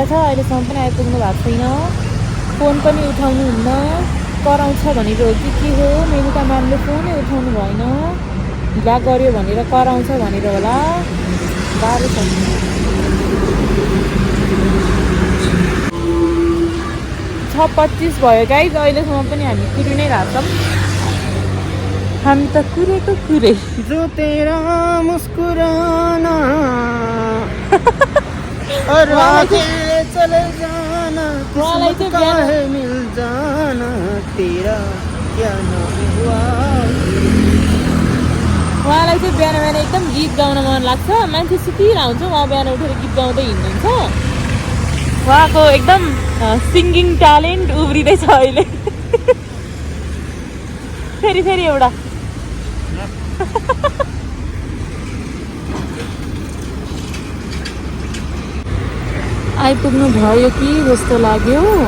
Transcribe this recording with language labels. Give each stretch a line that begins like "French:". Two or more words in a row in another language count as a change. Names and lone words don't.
Nepali: अहिलेसम्म पनि आइपुग्नु भएको छैन। फोन पनि उठाउनुहुन्न, कराउँछ भनेर हो कि हो, मेनुका म्यामले फोनै उठाउनु भएन, ढिला गऱ्यो भनेर कराउँछ भनेर होला। गाह्रो छ। 6:25 भयो गाइज, अहिलेसम्म पनि हामी कुरि नै रहेछौँ। हामी त कुरेको कुरे।
Hindi: जो तेरा मुस्कुराना और आगे चले जाना किस्मत का है मिल जाना तेरा क्या नाम हुआ।
Nepali: उहाँलाई चाहिँ बिहान बिहान एकदम गीत गाउन मन लाग्छ। मान्छे सुतिरहेको हुन्छ, उहाँ बिहान उठेर गीत गाउँदै हिँड्नुहुन्छ। उहाँको एकदम
English: singing talent
Nepali: उब्रिँदैछ अहिले। फेरि एउटा आइपुग्नु भयो कि जस्तो लाग्यो।